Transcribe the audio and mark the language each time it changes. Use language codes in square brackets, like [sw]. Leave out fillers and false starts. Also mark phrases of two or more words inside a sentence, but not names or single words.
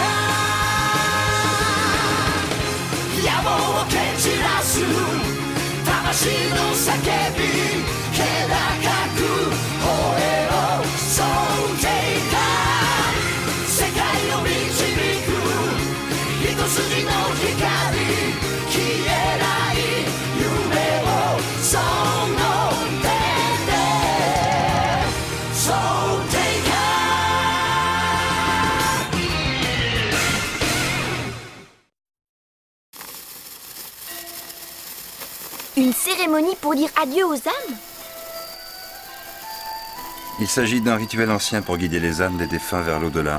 [ja] か野望を蹴散らす魂の叫び気高く吠えろそうていた世界を導く一筋の光消えない夢をその手でそうていた [fr] Une cérémonie pour dire adieu aux âmes? Il s'agit d'un rituel ancien pour guider les âmes des défunts vers l'au-delà.